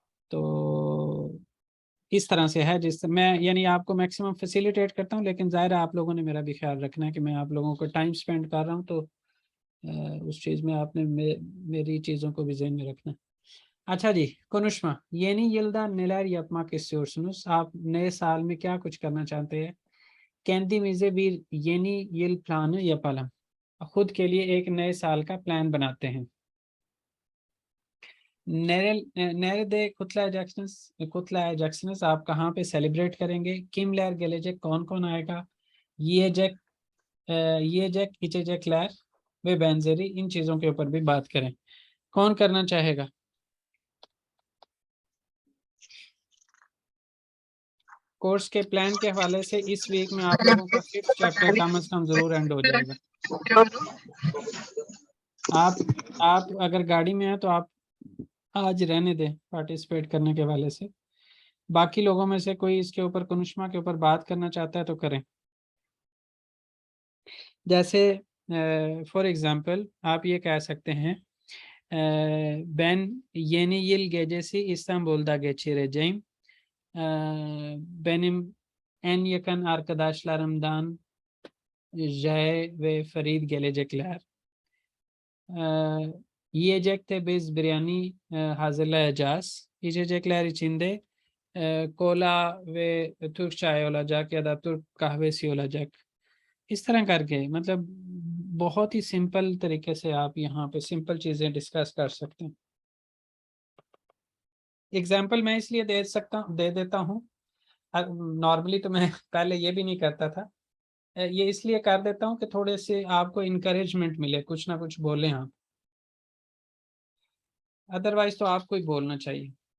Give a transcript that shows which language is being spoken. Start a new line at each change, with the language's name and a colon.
Hindi: तो इस तरह से है, जिस मैं यानी आपको मैक्सिमम फैसिलिटेट करता हूँ, लेकिन ज़ाहिर है आप लोगों ने मेरा भी ख्याल रखना है कि मैं आप लोगों को टाइम स्पेंड कर रहा हूँ, तो उस चीज़ में आपने मेरी चीज़ों को भी जहन में रखना है। अच्छा जी, Konuşma.
Turkish: Yeni yılda neler yapmak istiyorsunuz?
Hindi: आप नए साल में क्या कुछ करना चाहते हैं?
Turkish: Kendimize bir yeni yıl planı yapalım.
Hindi: खुद के लिए एक नए साल का प्लान बनाते हैं।
Turkish: Nerede kutlayacaksınız?
Hindi: आप कहाँ पे सेलिब्रेट करेंगे?
Turkish: Kimler gelecek?
Hindi: कौन कौन आएगा?
Turkish: yiyecek, içecekler ve benzeri
Hindi: इन चीज़ों के ऊपर भी बात करें। कौन करना चाहेगा? कोर्स के प्लान के हवाले से इस वीक में आप लोगों का 5th चैप्टर कम से कम जरूर एंड हो जाएगा। आप अगर गाड़ी में हैं तो आप आज रहने दें पार्टिसिपेट करने के हवाले से। बाकी लोगों में से कोई इसके ऊपर Konuşma के ऊपर बात करना चाहता है तो करें। जैसे फॉर एग्जांपल आप ये कह सकते हैं
Turkish: ben yeni yıl gecesi İstanbul'da geçireceğim. Benim en yakın arkadaşlarımdan Jay ve Farid gelecekler. Yiyecekte biz biryani hazırlayacağız. İçecekler içinde kola ve Türk çay olacak ya da Türk kahvesi olacak.
Hindi: इस तरह करके मतलब बहुत ही सिंपल तरीके से आप यहाँ पे सिंपल चीज़ें डिस्कस कर सकते हैं। एग्जाम्पल मैं इसलिए दे देता हूँ, नॉर्मली तो मैं पहले ये भी नहीं करता था, ये इसलिए कर देता हूँ कि थोड़े से आपको इनकरेजमेंट मिले, कुछ ना कुछ बोलें आप, अदरवाइज तो आपको ही बोलना चाहिए।